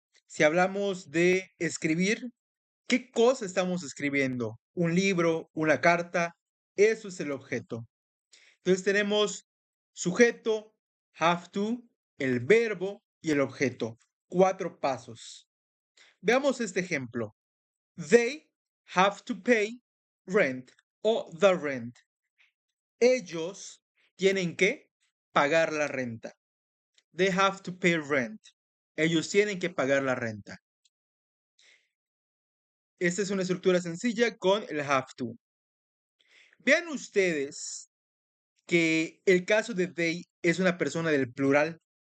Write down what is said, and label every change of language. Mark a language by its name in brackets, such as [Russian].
[Spanish] Si hablamos de escribir, ¿qué cosa estamos escribiendo? ¿Un libro? ¿Una carta? Eso es el objeto. Entonces tenemos sujeto, have to, el verbo y el objeto. 4 pasos. Veamos este ejemplo. [English] They have to pay rent [Spanish] o [English] the rent. [Spanish] Ellos tienen que pagar la renta. [English] They have to pay rent. [Spanish] Ellos tienen que pagar la renta. Esta es una estructura sencilla con el have to. Vean ustedes que el caso de they es una persona del plural.